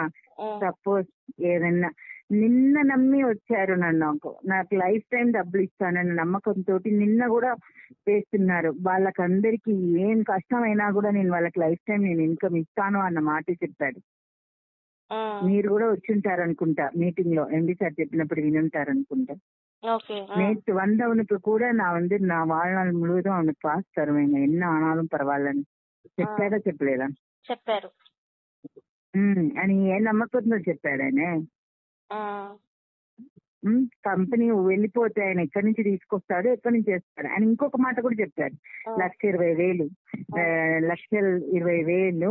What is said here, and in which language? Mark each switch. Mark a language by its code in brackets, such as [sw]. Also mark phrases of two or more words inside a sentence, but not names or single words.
[te] సపోజ్ ఏదన్నా నిన్న నమ్మి వచ్చారు నాకు [en] life time [te] డబ్బులు ఇస్తానన్న నమ్మకంతో నిన్న కూడా చేస్తున్నారు. వాళ్ళకందరికి ఏం కష్టమైనా కూడా నేను వాళ్ళకి [en] life time [te] నేను ఇన్కమ్ ఇస్తాను అన్న మాట చెప్పాడు. మీరు కూడా వచ్చి ఉంటారు అనుకుంటా మీటింగ్ లో, [en] MD sir [te] చెప్పినప్పుడు వినుంటారు అనుకుంటా. [ta] நேற்று வந்தவனுக்கு கூட நான் நான் வாழ்நாள் முழுவதும் அவனுக்கு காசு தருவேங்க, என்ன ஆனாலும் பரவாயில்லன்னு. [te] చెప్పారా చెప్పలేదా? చెప్పారు. అని ఏ నమ్మకంతో చెప్పాడు ఆయన. ఆ, కంపెనీ వెళ్ళిపోతే ఆయన ఎక్కడి నుంచి తీసుకొస్తాడు, ఎక్కడి నుంచి చేస్తాడు. ఆయన ఇంకొక మాట కూడా చెప్పారు, ఆ, 1,20,000 ఆ, 1,20,000